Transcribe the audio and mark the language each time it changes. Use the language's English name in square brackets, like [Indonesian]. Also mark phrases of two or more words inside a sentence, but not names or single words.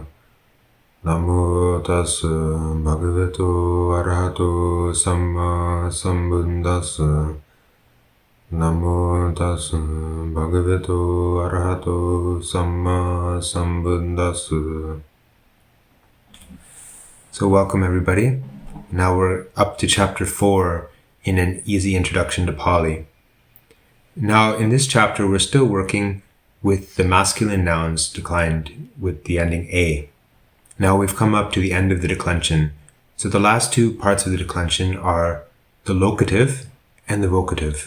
[Pali] Namo tassa bhagavato arahato samma sambuddhassa. Namo tassa bhagavato arahato samma sambuddhassa. [English] So welcome everybody. Now we're up to chapter 4 in an easy introduction to Pāli. Now, in this chapter, we're still working with the masculine nouns declined with the ending A. Now we've come up to the end of the declension. So the last two parts of the declension are the locative and the vocative.